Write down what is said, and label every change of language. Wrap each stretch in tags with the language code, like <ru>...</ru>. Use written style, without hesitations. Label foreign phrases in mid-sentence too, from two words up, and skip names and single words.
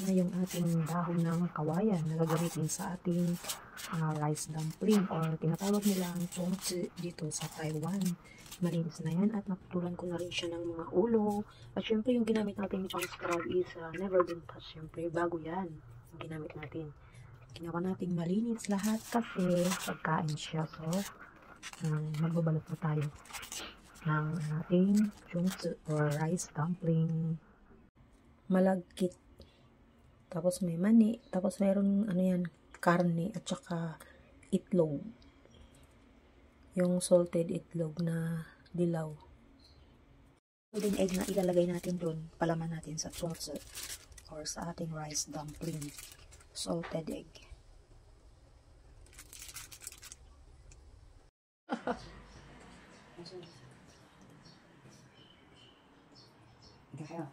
<tl>na yung ating dahon ng kawayan na gagamitin sa ating</tl> <en>rice dumpling</en> <tl>or tinatawag nila ang chongzi dito sa Taiwan. Malinis na yan at naputulan ko na rin siya ng mga ulo. At syempre yung ginamit natin yung scrub</tl> <en>is never been touched.</en> <tl>Syempre bago yan yung ginamit natin. Ginawa natin malinis lahat kasi pagkain siya. So magbabalot na tayo ng ating chongzi or</tl> <en>rice dumpling.</en> <tl>Malagkit, tapos may mani, tapos mayroon ano yan, karne at saka itlog, yung salted itlog na dilaw.</tl> <en>Golden egg</en> <tl>na ilalagay natin doon, palaman natin sa chongzi or sa ating</tl> <en>rice dumpling, salted egg. Okay.</en>